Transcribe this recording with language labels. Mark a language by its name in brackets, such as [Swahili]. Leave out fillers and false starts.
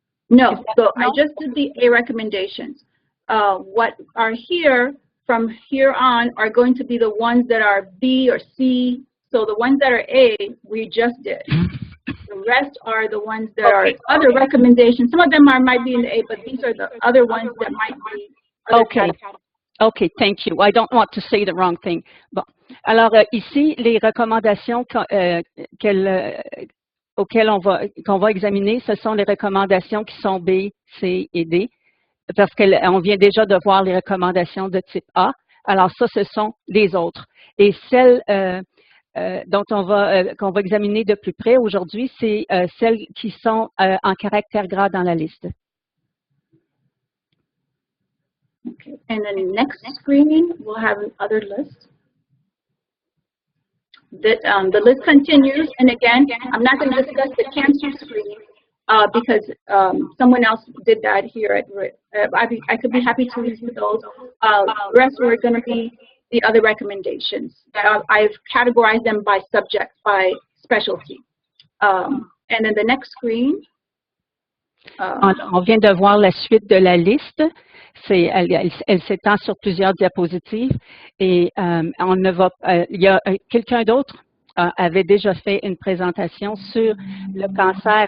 [English] No, so I just did the A recommendations. What are here, from here on, are going to be the ones that are B or C. So the ones that are A, we just did. The rest are the ones that are other recommendations. Some of them might be in the A, but these are the other ones that might be. Okay. Okay, thank you. I don't want to say the wrong thing. [French] Bon. Alors, ici, les recommandations auxquelles qu'on va examiner, ce sont les recommandations qui sont B, C et D, parce qu'on vient déjà de voir les recommandations de type A. Alors ça, ce sont les autres. Et celles qu'on va examiner de plus près aujourd'hui, c'est celles qui sont en caractère gras dans la liste. [English] Okay, and then next screen, we'll have another list. The list continues, and again, I'm not going to discuss the cancer screening because someone else did that here. I could be happy to review those. The rest are going to be the other recommendations. I've categorized them by subject, by specialty. And then the next screen. [French] On vient de voir la suite de la liste. Elle s'étend sur plusieurs diapositives et il y a quelqu'un d'autre avait déjà fait une présentation sur le cancer.